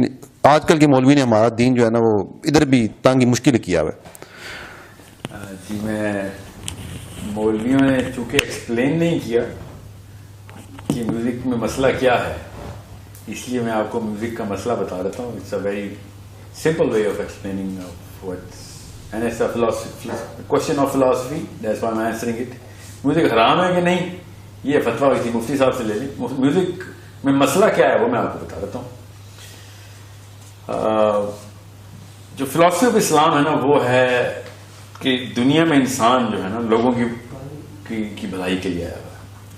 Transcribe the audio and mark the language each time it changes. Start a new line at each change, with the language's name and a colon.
Urdu: لیکن آج کل کے مولوی نے ہمارا دین جو ہے نا وہ ادھر بھی تنگ مشکل کیا ہوا ہے. جی میں مولویوں نے چونکہ ایکسپلین نہیں کیا کہ میوزک میں مسئلہ کیا ہے، اس لیے میں آپ کو میوزک کا مسئلہ بتا دیتا ہوں.
English: It's a very simple way of explaining what's, and it's a philosophy, question of philosophy, that's why I'm answering it.
Urdu: Music حرام ہے کہ نہیں، یہ فتویٰ ہوئی تھی مفتی صاحب سے لے لیں. میوزک میں مسئلہ کیا ہے وہ میں آپ کو بتا دیتا ہوں. جو فلاسفی آف اسلام ہے نا وہ ہے کہ دنیا میں انسان جو ہے نا لوگوں کی بھلائی کے لیے آیا ہوا ہے.